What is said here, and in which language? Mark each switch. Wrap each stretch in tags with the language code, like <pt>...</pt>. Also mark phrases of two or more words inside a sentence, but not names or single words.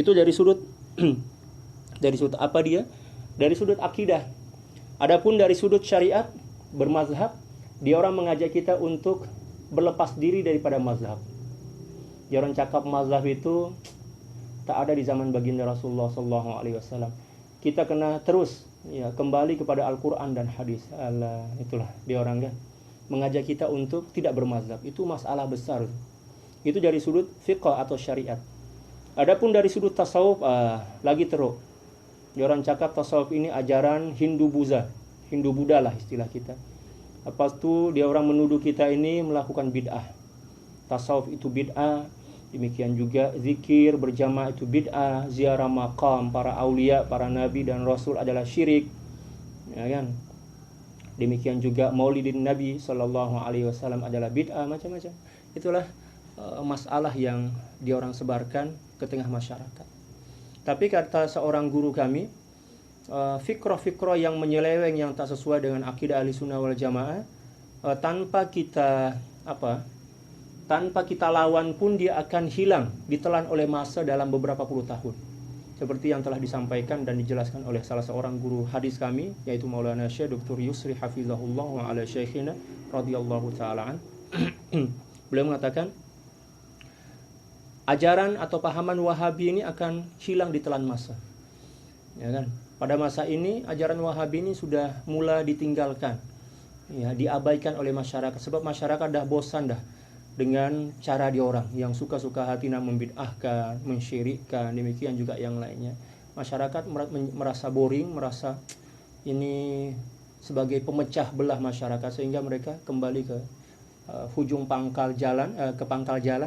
<ms>Itu dari sudut dari sudut dari sudut akidah. Adapun dari sudut syariat bermazhab, dia orang mengajak kita untuk berlepas diri daripada mazhab. Dia orang cakap mazhab itu tak ada di zaman baginda Rasulullah</ms> <ar>صلى الله عليه وسلم.</ar> <ms>kita kena terus ya kembali kepada Al-Quran dan hadis. Alah, itulah dia orang kan mengajak kita untuk tidak bermazhab. Itu masalah besar. Itu dari sudut fiqh atau syariat. Adapun dari sudut tasawuf, lagi teruk. Dia orang cakap tasawuf ini ajaran Hindu-Buddha lah istilah kita. Lepas tu dia orang menuduh kita ini melakukan bid'ah. Tasawuf itu bid'ah. Demikian juga zikir berjamaah itu bid'ah, ziarah maqam para aulia, para nabi dan rasul adalah syirik. Ya kan? Demikian juga maulidin Nabi</ms> <ar>صلى الله عليه وسلم</ar> <ms>adalah bid'ah, macam-macam. Itulah masalah yang dia orang sebarkan ke tengah masyarakat. Tapi kata seorang guru kami, fikrah-fikrah yang menyeleweng yang tak sesuai dengan akidah</ms> <ar>أهل السنة والجماعة,</ar> <ms>tanpa kita lawan pun dia akan hilang, ditelan oleh masa dalam beberapa puluh tahun. Seperti yang telah disampaikan dan dijelaskan oleh salah seorang guru hadis kami, yaitu Maulana Syekh Dr. Yusri</ms> <ar>حفظه الله وعلى شيخنا رضي الله تعالى عن.</ar> <ms>Beliau mengatakan, ajaran atau pahaman Wahabi ini akan hilang ditelan masa. Ya kan? Pada masa ini ajaran Wahabi ini sudah mulai ditinggalkan. Ya, diabaikan oleh masyarakat sebab masyarakat dah bosan dah dengan cara dia orang yang suka-suka hati nak membid'ahkan, mensyirikkan, demikian juga yang lainnya. Masyarakat merasa boring, merasa ini sebagai pemecah belah masyarakat, sehingga mereka kembali ke hujung pangkal jalan, ke pangkal jalan.</ms>